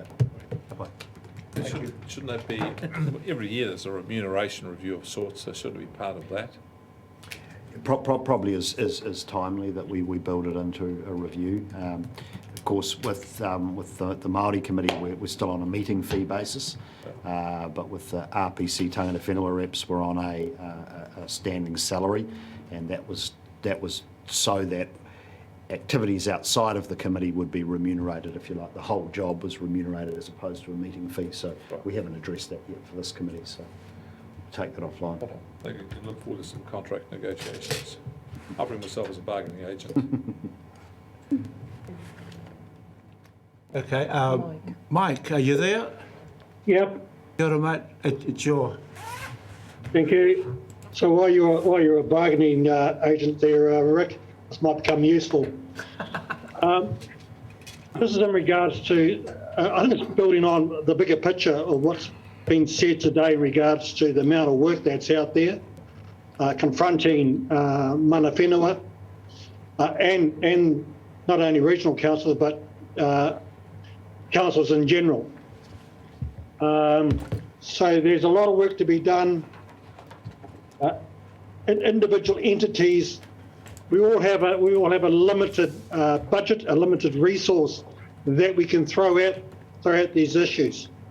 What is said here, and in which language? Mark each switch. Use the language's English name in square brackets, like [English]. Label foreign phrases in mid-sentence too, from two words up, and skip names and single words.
[English] Shouldn't that be, every year there's a remuneration review of sorts, so should it be part of that? Probably is timely that we build it into a review. Of course, with the Maori committee, we're still on a meeting fee basis, but with the Ipcc [Māori] tangata whenua [English] reps, we're on a standing salary, and that was so that activities outside of the committee would be remunerated, if you like. The whole job was remunerated as opposed to a meeting fee. So we haven't addressed that yet for this committee. So take that offline. I think we can look forward to some contract negotiations. I'll bring myself as a bargaining agent. Okay, Mike, are you there? Yep, [Māori] Kia ora, mate. [English] It's your... thank you. So while you're a bargaining agent there, Rick, this might become useful. This is in regards to, I think it's building on the bigger picture of what's been said today in regards to the amount of work that's out there, confronting [Māori] mana whenua, [English] and not only regional councils, but councils in general. So there's a lot of work to be done. In individual entities, we all have a limited budget, a limited resource that we can throw at these issues.